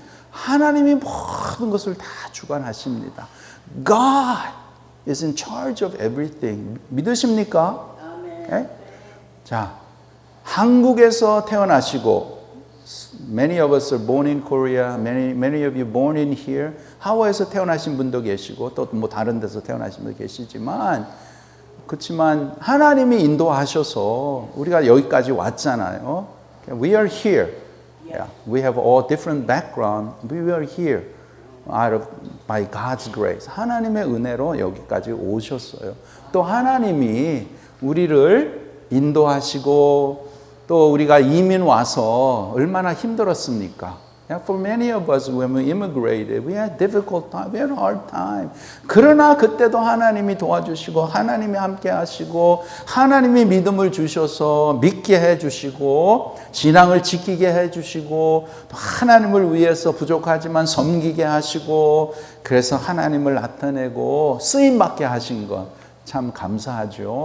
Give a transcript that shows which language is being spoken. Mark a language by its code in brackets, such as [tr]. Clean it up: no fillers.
[ko] 하나님이 모든 것을 다 주관하십니다. [en] God is in charge of everything. [ko] 믿으십니까? 네? 자, 한국에서 태어나시고 [en] Many of us are born in Korea. Many of you born in here. [ko] 하와이에서 태어나신 분도 계시고 또 뭐 다른 데서 태어나신 분도 계시지만 그렇지만 하나님이 인도하셔서 우리가 여기까지 왔잖아요. [en] We are here. Yeah, we have all different background. We are here by God's grace. [ko] 하나님의 은혜로 여기까지 오셨어요. 또 하나님이 우리를 인도하시고 또 우리가 이민 와서 얼마나 힘들었습니까? [en] For many of us, when we immigrated, we had difficult time, we had a hard time. [ko] 그러나 그때도 하나님이 도와주시고 하나님이 함께 하시고 하나님이 믿음을 주셔서 믿게 해주시고 신앙을 지키게 해주시고 또 하나님을 위해서 부족하지만 섬기게 하시고 그래서 하나님을 나타내고 쓰임받게 하신 것 참 감사하죠.